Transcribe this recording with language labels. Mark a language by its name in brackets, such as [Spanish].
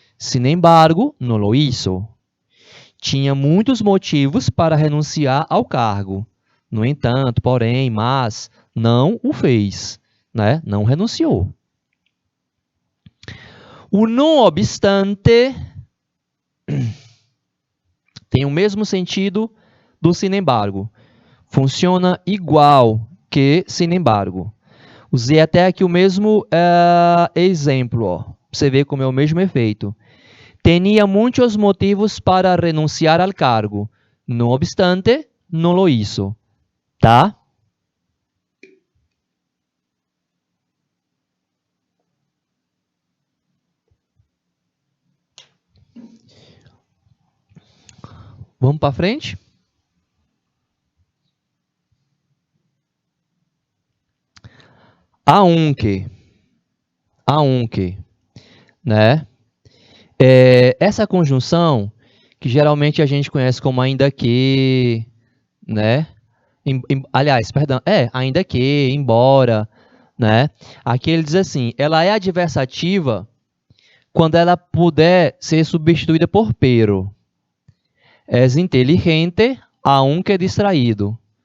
[Spanish] Sin embargo, no lo hizo. [Portuguese] Tinha muitos motivos para renunciar ao cargo. No entanto, porém, mas, não o fez. Né? Não renunciou. O não obstante tem o mesmo sentido do sin embargo. [Spanish] Funciona igual que sin embargo. [Portuguese] Usei até aqui o mesmo exemplo, ó. Você vê como é o mesmo efeito. Tinha muitos motivos para renunciar ao cargo. [Spanish] No obstante, não lo hizo. Tá? [Portuguese] Vamos para frente? [Spanish] Aunque, aunque, né? [Portuguese] Essa conjunção, que geralmente a gente conhece como ainda que, né? Aliás, perdão, ainda que, embora, né? Aqui ele diz assim, ela é adversativa quando ela puder ser substituída por pero. [Spanish] Es inteligente, aunque distraído.